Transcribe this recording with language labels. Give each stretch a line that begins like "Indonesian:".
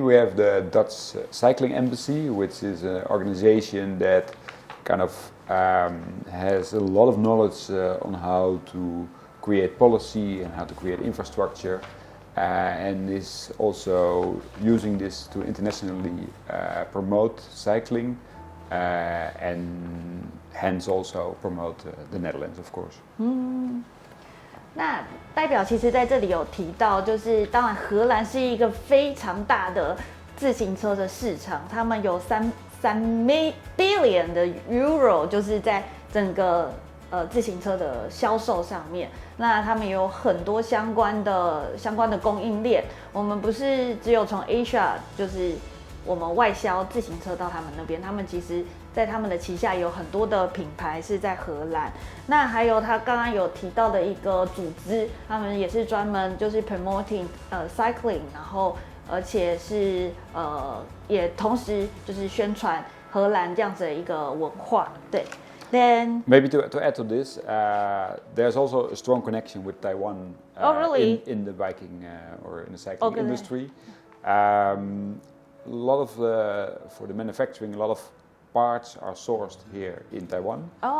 English: We have the Dutch Cycling Embassy, which is an organization that kind of has a lot of knowledge on how to create policy and how to create infrastructure. And is also using this to internationally promote cycling and hence also promote the Netherlands, of course.
Chinese: 那代表其实在这里有提到，就是当然荷兰是一个非常大的自行车的市场，他们有3 billion 的 euro， 就是在整个自行车的销售上面。那他们有很多相关的供应链，我们不是只有从 Asia 就是我们外销自行车到他们那边，他们其实在他们的旗下有很多的品牌是在荷兰。那还有他刚刚有提到的一个组织，他们也是专门就是
English: promoting cycling，
Chinese: 然后而且是也同时就是宣传荷兰这样子的一个文化，对。
English: Then maybe to add to this, there's also a strong connection with Taiwan really? in the biking or in the cycling industry. A lot of for the manufacturing, a lot of parts are sourced here in Taiwan.